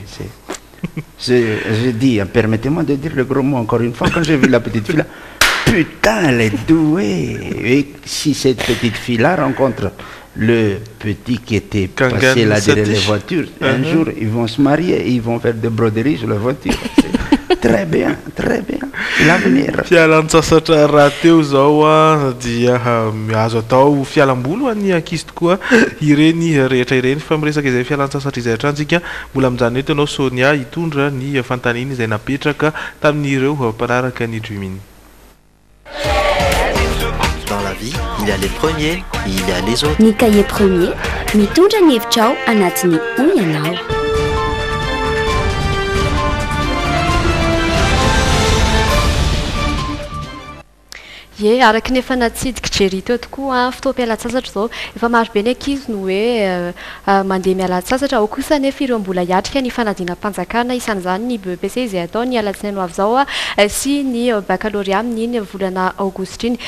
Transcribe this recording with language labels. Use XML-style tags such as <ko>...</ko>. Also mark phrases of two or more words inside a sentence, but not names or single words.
<fr>Je dis, permettez-moi de dire le gros mot encore une fois, quand j'ai vu la petite fille là, putain, elle est douée. Et si cette petite fille-là rencontre le petit qui était passé là derrière les voitures, un jour, ils vont se marier et ils vont faire des broderies sur la voiture. Très bien, très bien. L'avenir.</fr> <mg>Fialan-tsasatra raha teo zao dia azo atao fialam-bolo ny ankizy tokoa ireny rehetra ireny fa miresaka izay fialan-tsasatra izay hatrantsika mbola amin'izany eto anao Sonia hitondra ny fantaniny izay napetraka tamin'ireo mpanaraka ny Dreaming.</mg> <fr>Dans la vie, il y a les premiers et il y a les autres.</fr> <mg>Ny</mg> <fr>cahier premier</fr> <mg>mitondra ny hevitrao anatiny hoy ianao. Ye araky ny efa natsidika jery teo tokoa fotoam-pialan-tsasatra zao efa maro be ny ankizy no hoe mandeha mialan-tsasatra ao kosa nefa ireo mbola hiatrika ny fanadinam-panjakana isan'izany ny BEPC izay atao ny alatsinainy ho avy zao sy ny baccalauréat amin'iny volana aogositra iny.</mg>